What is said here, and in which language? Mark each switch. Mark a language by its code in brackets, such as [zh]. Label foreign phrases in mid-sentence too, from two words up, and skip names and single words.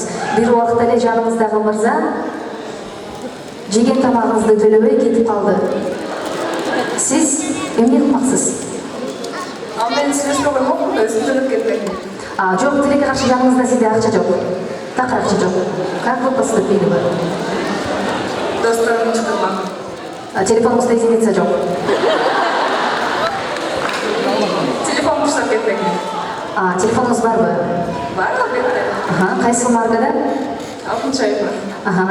[ky] Бир убакта эле жаныңыздагы мырза жеген тамагыңызды төлөбөй кетип калды. Сиз эмне кылмаксыз? Ал мен сүйлөшпөй коймокмун да, өзүм төлөп кетпейм. Жок, тилекке каршы жаныңызда сизде акча жок. Так акча жок. [ru] Как вы поступили бы? [ky] Досторумду чакырмак. Телефонуңузда единица жок. Телефон таштап кетпейм. Телефонуңуз барбы? Бар албетте. Кайсы маркада? Алтынчы айфон.